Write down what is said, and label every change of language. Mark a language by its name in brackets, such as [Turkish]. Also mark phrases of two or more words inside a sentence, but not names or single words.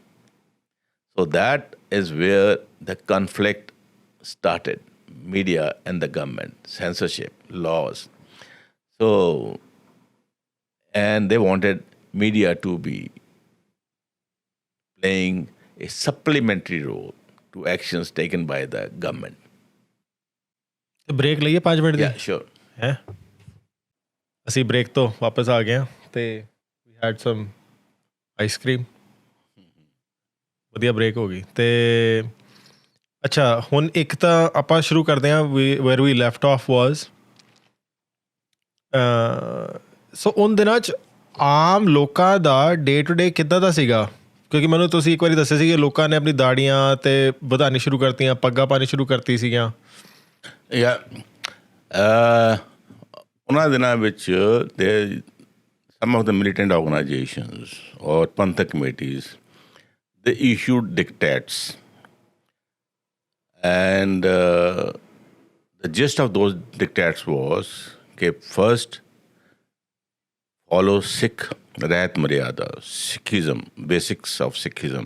[English] So that is where the conflict started. Media and the government, censorship, laws. So, and they wanted media to be playing a supplementary role to actions taken by the government. [Punjabi] ਬ੍ਰੇਕ ਲਈਏ 5 ਮਿੰਟ ਦੀ? [English] Yeah, sure. [Punjabi] ਹੈ ਅਸੀਂ ਬ੍ਰੇਕ ਤੋਂ ਵਾਪਸ ਆ ਗਏ ਹਾਂ ਤੇ [English] we had some ice cream, [Punjabi] ਵਧੀਆ ਬ੍ਰੇਕ ਹੋ ਗਈ। ਤੇ ਅੱਛਾ, ਹੁਣ ਇੱਕ ਤਾਂ ਆਪਾਂ ਸ਼ੁਰੂ ਕਰਦੇ ਹਾਂ [English] where we left off was. [Punjabi] ਸੋ ਉਨ ਦਿਨਾਂ 'ਚ ਆਮ ਲੋਕਾਂ ਦਾ [English] day to day [Punjabi] ਕਿੱਦਾਂ ਦਾ ਸੀਗਾ? ਕਿਉਂਕਿ ਮੈਨੂੰ ਤੁਸੀਂ ਇੱਕ ਵਾਰੀ ਦੱਸਿਆ ਸੀ ਕਿ ਲੋਕਾਂ ਨੇ ਆਪਣੀ ਦਾੜੀਆਂ ਤੇ ਵਧਾਉਣੀ ਸ਼ੁਰੂ ਕਰਤੀਆਂ, ਪੱਗਾਂ ਪਾਉਣੀ ਸ਼ੁਰੂ ਕਰਤੀ ਸੀਗੀਆਂ। ਉਹਨਾਂ ਦਿਨਾਂ ਵਿੱਚ [English] some of the militant organizations or Pantha committees, they issued dictates. And the gist of those dictates was, okay, first, follow Sikh Rahat Maryada, Sikhism, basics of Sikhism.